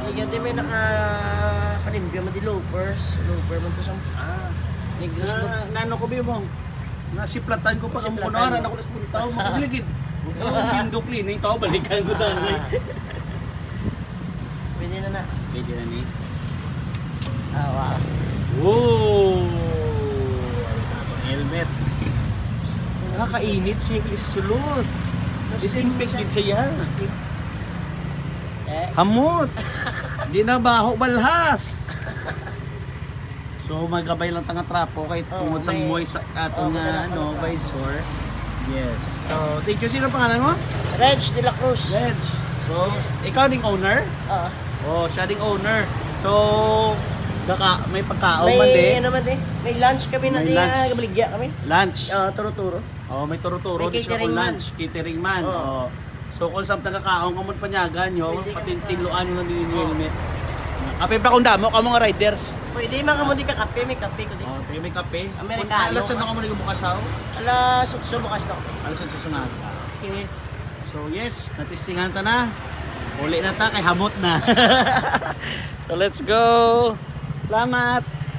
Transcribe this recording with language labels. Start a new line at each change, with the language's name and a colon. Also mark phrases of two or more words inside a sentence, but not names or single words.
Hiligaynon: Hindi ka may naka-palimpyo mo di loafers. Loafer mo to sa... Negros loop. Nano ko ba mo? Nasiplatan ko pa ng kunaran ako nas puntaw. Makagligid.
English: Window cleaning
Hiligaynon: tao balikan ko dali. Pwede na na. Pwede na ni. Wow. Whoa! Helmet. Nakakainit siya sa sulod. Disinfected siya. Hamot. Hindi na baho balhas. So magabay lang tanga trapo kahit tungod sa moist atong visor.
English: Yes. So, thank you.
Filipino: Sino pangalan mo? Reg de la Cruz.
Hiligaynon: Reg. So, ikaw ding owner? Oo. Oh, siya ding owner. So, may pagkaon man din. May ano man din. May lunch kami na din. Gabaligya kami. Lunch? Turo-turo. Oh, may turo-turo. May catering man. Catering man. Oh. So, kung saan nagkakaon ka mo panyagan nyo, patintiluan nyo ng helmet. Kape pa kung damo ka mga riders. Pwede mga mo di ka kape, may kape ko din. Oh, may kape. Amerikano. Alas na ka mo bukasaw? Alas 8 bukas na. Alas 8 sunod.
English: Okay. So yes,
Hiligaynon: natistingan ta na. Uli na ta kay hamot na.
English: So let's go.
Hiligaynon: Salamat.